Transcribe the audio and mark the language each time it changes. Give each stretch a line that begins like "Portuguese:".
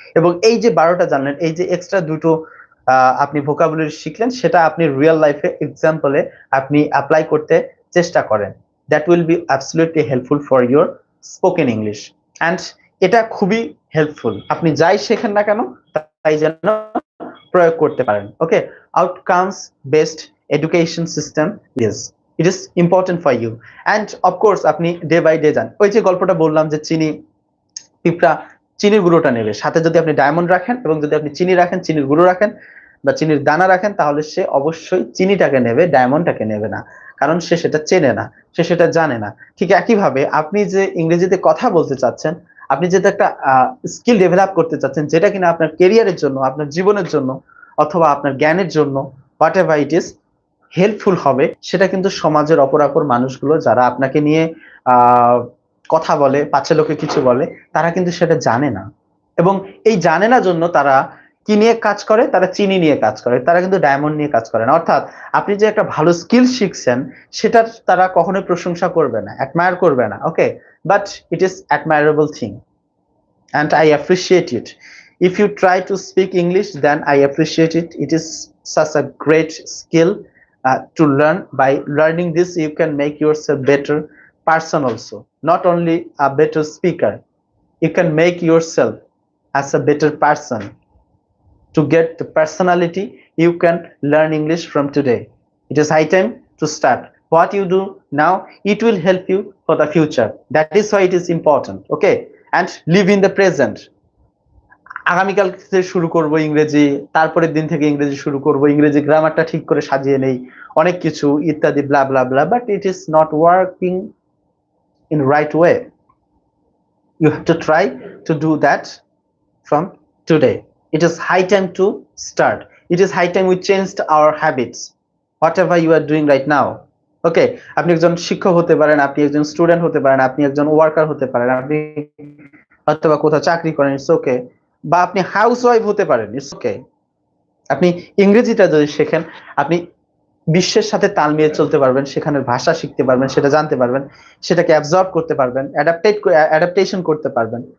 Bangla: এবং এই যে 12টা জানলেন, এই যে এক্সট্রা দুটো আপনি ভোকাবুলারি শিখলেন, সেটা আপনি রিয়েল লাইফে এক্সাম্পলে আপনি অ্যাপ্লাই করতে চেষ্টা করেন।
English: That will be absolutely helpful for your spoken English.
Bangla: And এটা খুবই হেল্পফুল, আপনি যাই শেখেন না কেন তাই যেন প্রয়োগ করতে পারেন।
English: Okay, outcomes based education system is, it is important for you. And of course
Bangla: আপনি ডে বাই ডে যান, ওই যে গল্পটা বললাম যে চিনি পিঁপড়া চিনির গুঁড়োটা নেবে, সাথে যদি আপনি ডায়মন্ড রাখেন এবং যদি আপনি চিনি রাখেন, চিনির গুঁড়ো রাখেন বা চিনির দানা রাখেন, তাহলে সে অবশ্যই চিনিটাকে নেবে, ডায়মন্ডটাকে নেবে না, কারণ সে সেটা চেনে না, সে সেটা জানে না। ঠিক একইভাবে আপনি যে ইংরেজিতে কথা বলতে চাচ্ছেন, আপনি যেটা একটা স্কিল ডেভেলপ করতে চাচ্ছেন, যেটা কিনা আপনার কেরিয়ারের জন্য, আপনার জীবনের জন্য, অথবা আপনার জ্ঞানের জন্য,
English: whatever it is
Bangla: helpful হবে, সেটা কিন্তু সমাজের অপরাপর মানুষগুলো যারা আপনাকে নিয়ে আহ কথা বলে, পাছে লোকে কিছু বলে, তারা কিন্তু সেটা জানে না। এবং এই জানে না জন্য তারা কি নিয়ে কাজ করে, তারা চিনি নিয়ে কাজ করে, তারা কিন্তু ডায়মন্ড নিয়ে কাজ করে না। অর্থাৎ আপনি যে একটা ভালো স্কিল শিখছেন, সেটার তারা কখনোই প্রশংসা করবে না, অ্যাডমায়ার করবে না।
English: Okay, but it is admirable thing and I appreciate it. If you try to speak English, then I appreciate it. It is such a great skill to learn. By learning this, you can make yourself better person also. Not only a better speaker, you can make yourself as a better person. To get the personality, you can learn English from today. It is high time to start. What you do now, it will help you for the future. That is why it is important. Okay, and live in the present.
Bangla: আগামীকাল থেকে শুরু করব ইংরেজি, তারপরের দিন থেকে ইংরেজি শুরু করব, ইংরেজি গ্রামারটা ঠিক করে সাজিয়ে নেই, অনেক কিছু ইত্যাদি ব্লা ব্লা ব্লা,
English: But it is not working in right way. You have to try to do that from today. It is high time to start. It is high time we changed our habits, whatever you are doing right now.
Bangla: ওকে, আপনি একজন শিক্ষক হতে পারেন, আপনি একজন student হতে পারেন, আপনি একজন ওয়ার্কার হতে পারেন, আপনি অথবা কোথাও চাকরি করেন,
English: it's okay,
Bangla: বা আপনি হাউস ওয়াইফ হতে পারেন, ইটস ওকে। আপনি ইংরেজিটা যদি শেখেন, আপনি বিশ্বের সাথে তাল মিলিয়ে চলতে পারবেন, সেখানের ভাষা শিখতে পারবেন, সেটা জানতে পারবেন, সেটাকে অ্যাবজর্ব করতে পারবেন, অ্যাডাপ্টেশন করতে পারবেন।